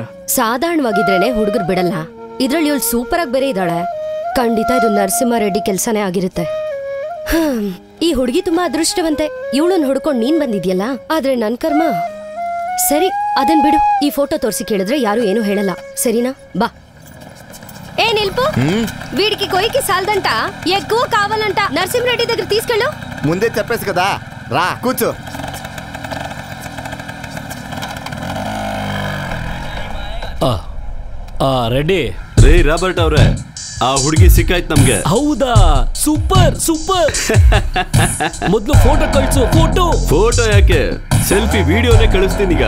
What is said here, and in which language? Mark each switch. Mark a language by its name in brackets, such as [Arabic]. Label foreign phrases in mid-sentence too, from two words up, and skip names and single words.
[Kannada] ಸಾಧಾರಣವಾಗಿದ್ರೇನೆ ಹುಡುಗರು ಬಿಡಲ್ಲ. ಇದ್ರಲ್ಲಿ ಇವಳು ಸೂಪರ್ ಆಗಿ ಬೇರೆ ಇದ್ದಾಳೆ. ಖಂಡಿತ ಇದು ನರಸಿಂಹ ರೆಡ್ಡಿ ಕೆಲ್ಸನೇ ಆಗಿರುತ್ತೆ. ಈ ಹುಡುಗಿ ತುಂಬಾ ಅದೃಷ್ಟವಂತೆ. ಇವಳನ್ನ ಹುಡ್ಕೊಂಡ್ ನೀನ್ ಬಂದಿದ್ಯಲ್ಲ. ಆದ್ರೆ ನನ್ ಕರ್ಮ. ಸರಿ, ಅದನ್ ಬಿಡು. ಈ ಫೋಟೋ ತೋರಿಸಿ ಕೇಳಿದ್ರೆ ಯಾರು ಏನು ಹೇಳಲ್ಲ, ಸರಿನಾ? ಬಾ. [Telugu] ఏ నిల్పు, వీడికి కొయ్యకి సాల్దంట, ఎక్కువ కావాలంట. నరసింహరెడ్డి దగ్గర తీసుకెళ్ళు. ముందే చెప్పేసి కదా, రా కూర్చో. [Kannada] ರೆಡ್ಡಿ. ರೇ ರಾಬರ್ಟ್ ಅವ್ರೆ, ಆ ಹುಡುಗಿ ಸಿಕ್ಕಾಯ್ತು ನಮ್ಗೆ. ಹೌದಾ? [English] super super. [Kannada] ಮೊದಲು ಫೋಟೋ ಕಳಿಸು. ಫೋಟೋ ಯಾಕೆ, [English] selfie videoನೇ [Kannada] ಕಳಿಸ್ತೀನಿ ಈಗ.